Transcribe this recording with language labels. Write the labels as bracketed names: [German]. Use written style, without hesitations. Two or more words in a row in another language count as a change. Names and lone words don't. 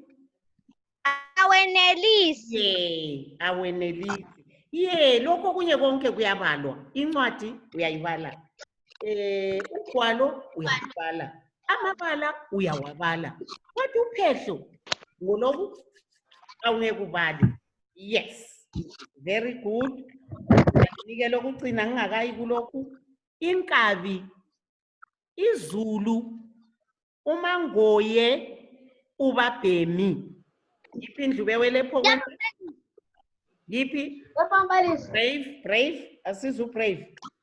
[North Ndebele] Awenelisi. Awenelisi. Lokho kunye konke kuyabalwa. Incwadi uyayibala. Ugwalo uyabala. Amabala uyawabala. Kodwa uphehlo ngoloku awungeke ubale. [English] Yes. Very good. [North Ndebele] Nike lokucina ngingakayi kulokhu. Inkabi, izulu, umangoye, ubabhemi. Yiphi indlu bewele ephokweni? Yiphi? Brave. Asizu brave.